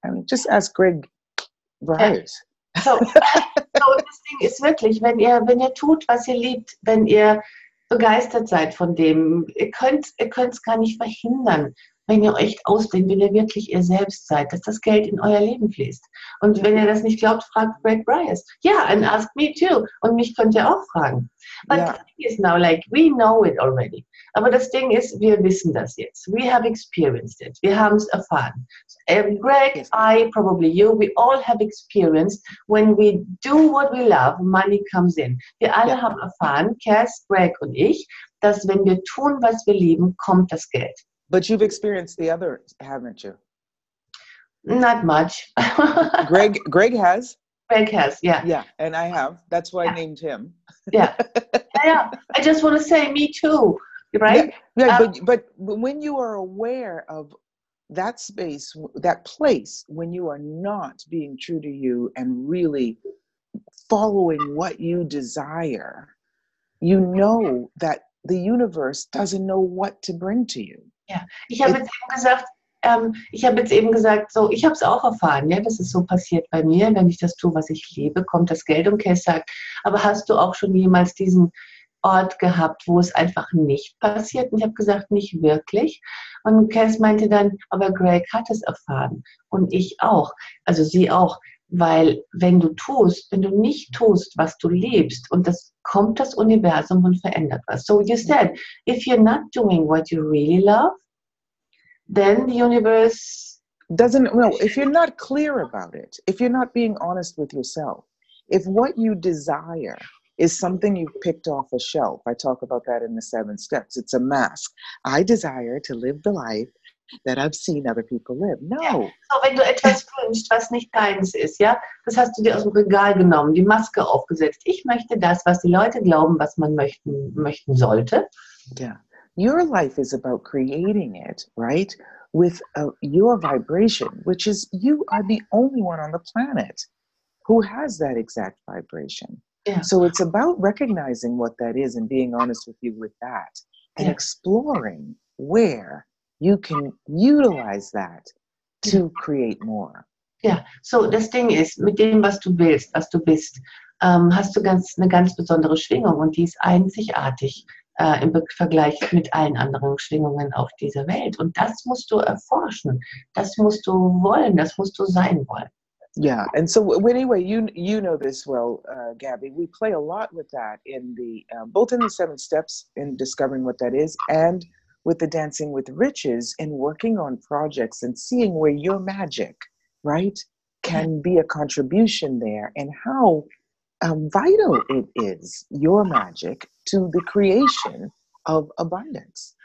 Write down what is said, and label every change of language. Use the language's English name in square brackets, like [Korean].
[English] I mean, just ask Greg Byers. [German] So, das Ding ist wirklich, wenn ihr tut, was ihr liebt, wenn ihr begeistert seid von dem, ihr könnt es gar nicht verhindern, wenn ihr euch ausdehnt, wenn ihr wirklich ihr selbst seid, dass das Geld in euer Leben fließt. Und wenn ihr das nicht glaubt, fragt Greg Byers. [English] Yeah, and ask me too. [German] Und mich könnt ihr auch fragen. [English] But the thing is now, like, we know it already. [German] Aber das Ding ist, wir wissen das jetzt. [English] We have experienced it. [German] Wir haben es erfahren. [English] Greg, I, probably you, we all have experienced when we do what we love, money comes in. [German] Wir alle haben erfahren, Kass, Greg und ich, dass wenn wir tun, was wir lieben, kommt das Geld. [English] But you've experienced the other, haven't you? Not much. Greg has. Greg has, yeah. Yeah, and I have. That's why I named him. Yeah. I just want to say, me too, right? Yeah, but when you are aware of that space, that place, when you are not being true to you and really following what you desire, you know that the universe doesn't know what to bring to you. [German] Ja, ich habe jetzt eben gesagt, so, ich habe es auch erfahren, ja, das ist so passiert bei mir, wenn ich das tue, was ich liebe, kommt das Geld. Und Kass sagt, aber hast du auch schon jemals diesen Ort gehabt, wo es einfach nicht passiert? Und ich habe gesagt, nicht wirklich. Und Kass meinte dann, aber Greg hat es erfahren und ich auch, also sie auch, weil wenn du nicht tust, was du liebst, und das kommt das Universum und verändert was. [English] So you said, if you're not doing what you really love, then the universe doesn't, no, if you're not clear about it, if you're not being honest with yourself, if what you desire is something you've picked off a shelf, I talk about that in the 7 steps, it's a mask. I desire to live the life that I've seen other people live. No. [German] Ja. So, wenn du etwas wünschst, was nicht deins ist, ja, das hast du dir aus dem Regal genommen, die Maske aufgesetzt. Ich möchte das, was die Leute glauben, was man möchten sollte. [English] Yeah. Your life is about creating it, right? With your vibration, which is you are the only one on the planet who has that exact vibration. Yeah. So it's about recognizing what that is and being honest with you with that and exploring where you can utilize that to create more. [German] Ja, so das Ding ist, mit dem, was du willst, was du bist, hast du eine ganz besondere Schwingung und die ist einzigartig im Vergleich mit allen anderen Schwingungen auf dieser Welt. Und das musst du erforschen, das musst du wollen, das musst du sein wollen. [English] Yeah, and so anyway, you know this well, Gabby. We play a lot with that in the both in the 7 steps in discovering what that is, and with the Dancing with Riches in working on projects and seeing where your magic, right, can be a contribution there, and how vital it is, your magic, to the creation of abundance.